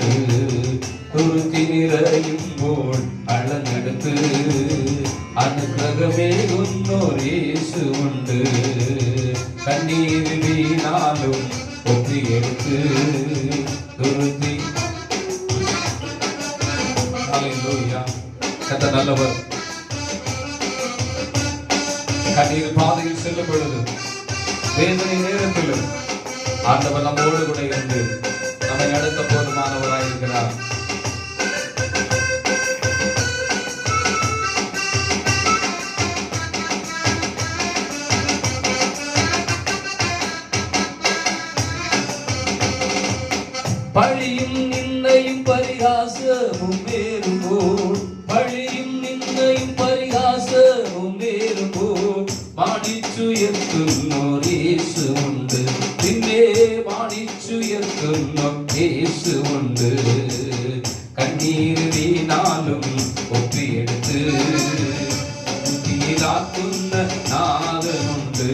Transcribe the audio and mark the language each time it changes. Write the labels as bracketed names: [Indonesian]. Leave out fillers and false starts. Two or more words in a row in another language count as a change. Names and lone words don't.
[Malayalam] തുരുത്തി നിറയുമ്പോൾ അളന്നെടുത്ത് അനുഗ്രഹമേകുന്നൊരേശുണ്ട്. കണ്ണീര് വീണാലും ഒപ്പിയെടുത്ത് തുരുത്തി. [Tamil] நல்லவர். கண்ணீர் பாதையில் செல்லும் பொழுது, வேதனை நேரத்திலும் ஆண்டவர் நம்மோடு கூட இருந்து நம்மை நடத்த போதுமானவராயிருக்கிறார். பழியும் நிந்தையும் பரிகாசமும் வேறும்போல், பழியும் நிந்தையும் பரிகாசமும் வேறும்போல் മാണിച്ചുയർത്തുന്നോരേശുണ്ട്. [Malayalam] പിന്നെ മാണിച്ചുയർത്തുന്നോരേശുണ്ട്. കണ്ണീര് വീണാലും ഒപ്പിയെടുത്ത് തുരുത്തിയിലാക്കുന്ന നാഥനുണ്ട്.